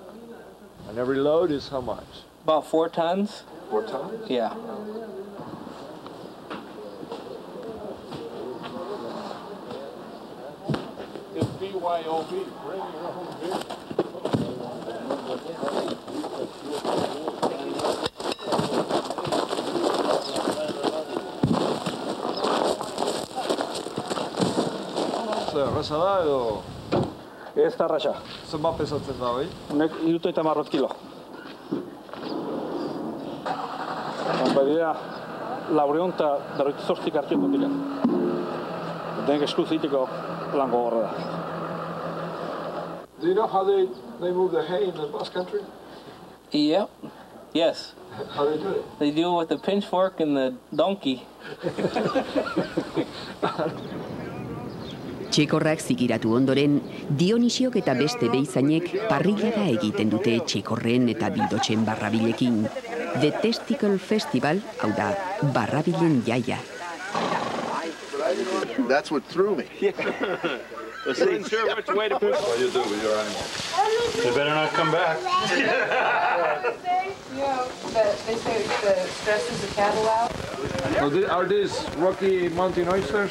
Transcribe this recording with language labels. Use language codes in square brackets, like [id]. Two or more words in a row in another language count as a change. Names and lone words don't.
[en] And every load is how much? About 4 tons. 4 tons? Yeah. It's BYOB, bring your own beer. [eu] Rasada edo? Ez da rasa. Zenbat pesatzen da, bai? Honek 30 kilo. Badira, 458 kartiko dira. Denek eskuz egiteko lan gogorra da. [en] Do you know how they move the hay in the Basque Country? Yep. Yes. How do they do it? They do it with the pitchfork and the donkey. [eu] Txekorrak zikiratu ondoren, Dionisiok eta beste behizainek parrillada egiten dute txekorren eta bildotxen barrabilekin. [en] The Testicle Festival, [eu] hau da, barrabilen jaia. [en] That's what threw me. You weren't sure which way to put it. What do you do with your animals? They better not come back. They say the stresses the cattle out. Are these Rocky Mountain oysters?